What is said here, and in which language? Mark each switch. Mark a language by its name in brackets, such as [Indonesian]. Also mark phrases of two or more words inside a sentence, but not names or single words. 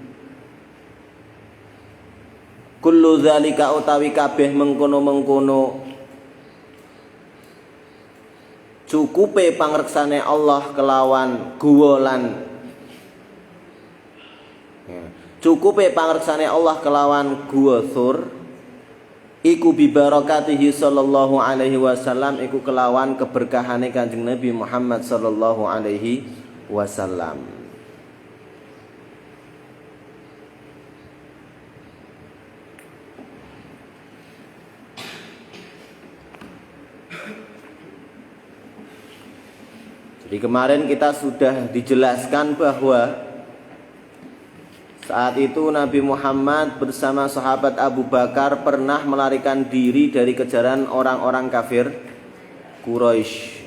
[Arabic] kullu zalika [Javanese] utawi kabeh mengkono-mengkono cukupe pangreksane Allah kelawan guwa lan cukupe pangreksane Allah kelawan guwa sur iku [Arabic] bi barakatihi sallallahu alaihi wasallam [Javanese] iku kelawan keberkahane Kanjeng Nabi Muhammad [Arabic] sallallahu alaihi wasallam. [Indonesian] Jadi kemarin kita sudah dijelaskan bahwa saat itu Nabi Muhammad bersama sahabat Abu Bakar pernah melarikan diri dari kejaran orang-orang kafir Quraisy.